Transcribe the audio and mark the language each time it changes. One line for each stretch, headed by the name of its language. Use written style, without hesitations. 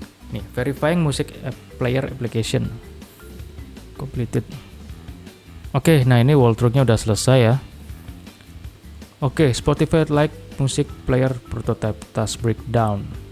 English: Nih, verifying music player application completed.
Indonesian: Oke, nah ini walkthrough-nya udah selesai ya.
English: Oke, Spotify like music player prototype task breakdown.